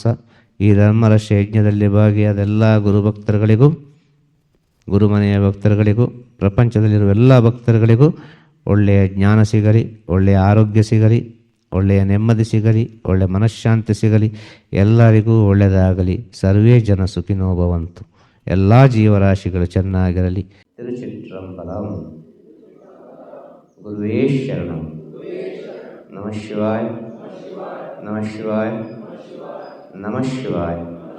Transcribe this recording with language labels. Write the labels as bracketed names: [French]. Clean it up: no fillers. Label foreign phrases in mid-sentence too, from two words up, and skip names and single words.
[Kannada] ಈ ಧರ್ಮರಕ್ಷ ಯಜ್ಞದಲ್ಲಿ ಭಾಗಿಯಾದ ಎಲ್ಲ ಗುರುಭಕ್ತರುಗಳಿಗೂ, ಗುರುಮನೆಯ ಭಕ್ತರುಗಳಿಗೂ, ಪ್ರಪಂಚದಲ್ಲಿರುವ ಎಲ್ಲ ಭಕ್ತರುಗಳಿಗೂ ಒಳ್ಳೆಯ ಜ್ಞಾನ ಸಿಗಲಿ, ಒಳ್ಳೆಯ ಆರೋಗ್ಯ ಸಿಗಲಿ, ಒಳ್ಳೆಯ ನೆಮ್ಮದಿ ಸಿಗಲಿ, ಒಳ್ಳೆಯ ಮನಃಶಾಂತಿ ಸಿಗಲಿ, ಎಲ್ಲರಿಗೂ ಒಳ್ಳೆಯದಾಗಲಿ. [Sanskrit] ಸರ್ವೇ ಜನ ಸುಖಿನೋ ಭವಂತು. [Kannada] ಎಲ್ಲ ಜೀವರಾಶಿಗಳು ಚೆನ್ನಾಗಿರಲಿ. ತಿರುಚಿಟ್ರಂಬಲಂ. [Sanskrit] ಗುರುವೇ ಶರಣಂ. ನಮಃ ಶಿವಾಯ, ನಮಃ ಶಿವಾಯ, ನಮಃ ಶಿವಾಯ.